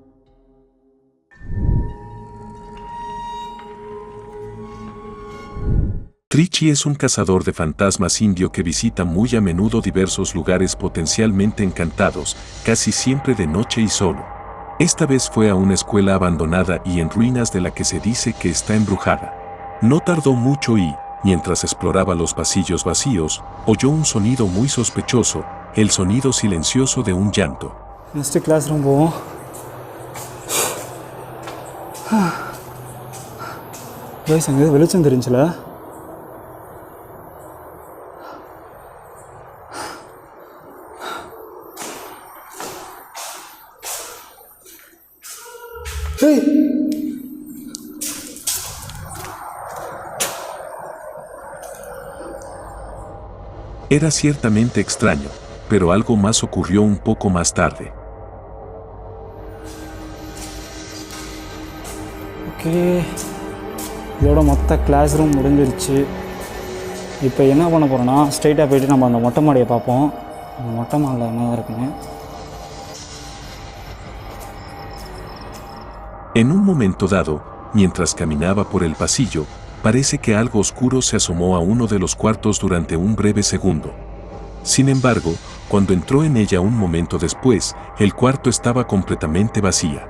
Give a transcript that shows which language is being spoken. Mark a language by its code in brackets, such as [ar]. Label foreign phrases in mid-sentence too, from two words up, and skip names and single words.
[es] Trichy es un cazador de fantasmas indio que visita muy a menudo diversos lugares potencialmente encantados, casi siempre de noche y solo. Esta vez fue a una escuela abandonada y en ruinas de la que se dice que está embrujada. No tardó mucho y, mientras exploraba los pasillos vacíos, oyó un sonido muy sospechoso, el sonido silencioso de un llanto. [en] Next classroom [ta] போவோம். Guys, அங்க வெளிச்சம் தெரிஞ்சல. Hey! [es] Era ciertamente extraño, pero algo más ocurrió un poco más tarde. [ta] ஓகே, இதோட மொத்த [en] class room [ta] முடிஞ்சிருச்சு. இப்போ என்ன பண்ண போகிறோன்னா, ஸ்ட்ரைட்டாக போய்ட்டு நம்ம அந்த மொட்டை மாடியை பார்ப்போம். அந்த மொட்டை மாடியில் என்ன இருக்குன்னு. [es] En un momento dado, mientras caminaba por el pasillo, parece que algo oscuro se asomó a uno de los cuartos durante un breve segundo. Sin embargo, cuando entró en ella un momento después, el cuarto estaba completamente vacía.